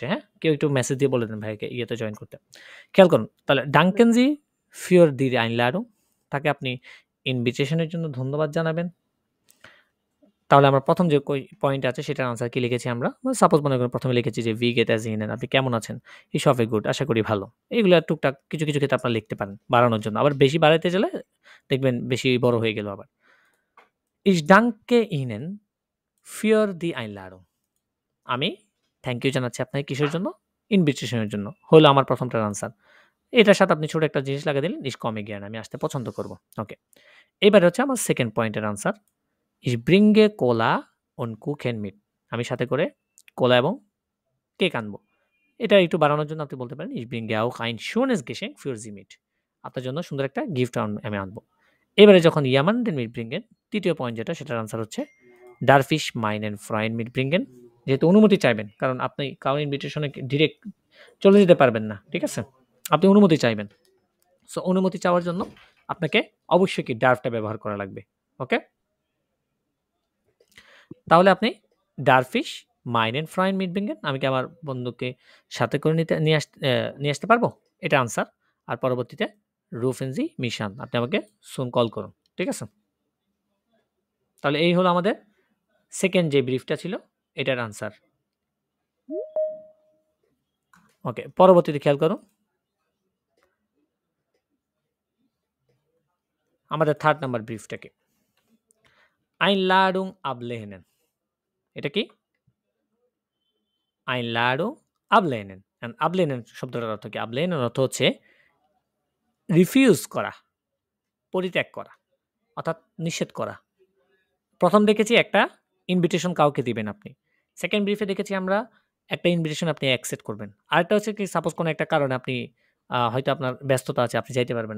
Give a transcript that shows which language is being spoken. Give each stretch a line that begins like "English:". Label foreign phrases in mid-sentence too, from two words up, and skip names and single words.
Bangla: হ্যাঁ, কেউ একটু মেসেজ দিয়ে বলে দেন ভাইকে ইয়েতে জয়েন করতে। খেয়াল করুন তাহলে
German: Danken Sie für die Einladung,
Bangla: তাকে আপনি ইনভিটেশনের জন্য ধন্যবাদ জানাবেন। তাহলে আমরা প্রথম যে পয়েন্ট আছে সেটার আনসার কি লিখেছি আমরা? সাপোজ মনে করেন প্রথমে লিখেছি যে
German: Wie geht es Ihnen,
Bangla: আপনি কেমন আছেন?
German: Ich hoffe gut,
Bangla: আশা করি ভালো। এগুলো টুকটাক কিছু ক্ষেত্রে আপনারা লিখতে পারেন বাড়ানোর জন্য। আবার বেশি বাড়াইতে গেলে দেখবেন বেশি বড় হয়ে গেল আবার।
German: Ich danke Ihnen für die Einladung,
Bangla: আমি থ্যাংক ইউ জানাচ্ছি আপনাকে কিসের জন্য? ইনভিটেশনের জন্য। হলো আমার প্রথমটার আনসার। এটার সাথে আপনি ছোট একটা জিনিস লাগিয়ে দিলেন,
German: ich komme gerne,
Bangla: আমি আসতে পছন্দ করব। ওকে, এবারে হচ্ছে আমার সেকেন্ড পয়েন্টের আনসার,
German: ich bringe Cola und Kuchen mit,
Bangla: আমি সাথে করে কোলা এবং কেক আনবো। এটা একটু বাড়ানোর জন্য আপনি বলতে পারেন
German: ich bringe auch ein schönes Geschenk für Sie mit,
Bangla: আপনার জন্য সুন্দর একটা গিফট আমি আনবো। এবারে যখন
German: jemanden mitbringen,
Bangla: তৃতীয় পয়েন্ট যেটা সেটার আনসার হচ্ছে
German: darf ich meinen Freund mitbringen,
Bangla: যেহেতু অনুমতি চাইবেন, কারণ আপনি কারো ইনভিটেশনে ডিরেক্ট চলে যেতে পারবেন না, ঠিক আছে? আপনি অনুমতি চাইবেন। সো অনুমতি চাওয়ার জন্য আপনাকে অবশ্যই কি ডার্ফটা ব্যবহার করা লাগবে।
German: ওকে,
Bangla: তাহলে আপনি
German: darf ich meinen Freund mitbringen,
Bangla: আমি কি আমার বন্ধুকে সাথে করে নিয়ে আসতে পারবো? এটা আনসার। আর পরবর্তীতে
German: rufen Sie mich an,
Bangla: আপনি আমাকে সুন কল করুন, ঠিক আছে? তাহলে এই হলো আমাদের সেকেন্ড যে ব্রিফটা ছিল এটার আনসার। ওকে, পরবর্তীতে খেয়াল করুন আমাদের 3rd নাম্বার ব্রিফটা কি?
German: Einladung ablehnen।
Bangla: এটা কি?
German: Einladung ablehnen।
Bangla: And ablehnen শব্দটার অর্থ কি? ablehnen অর্থ হচ্ছে রিফিউজ করা, পরিত্যাগ করা, অর্থাৎ নিষেধ করা। ১ম দেখেছি একটা ইনভিটেশন কাউকে দিবেন আপনি। 2nd ব্রিফে দেখেছি আমরা একটা ইনভিটেশন আপনি অ্যাকসেপ্ট করবেন। আরেকটা হচ্ছে কি সাপোজ কোনো একটা কারণে আপনি হয়তো আপনার ব্যস্ততা আছে, আপনি যাইতে পারবেন না।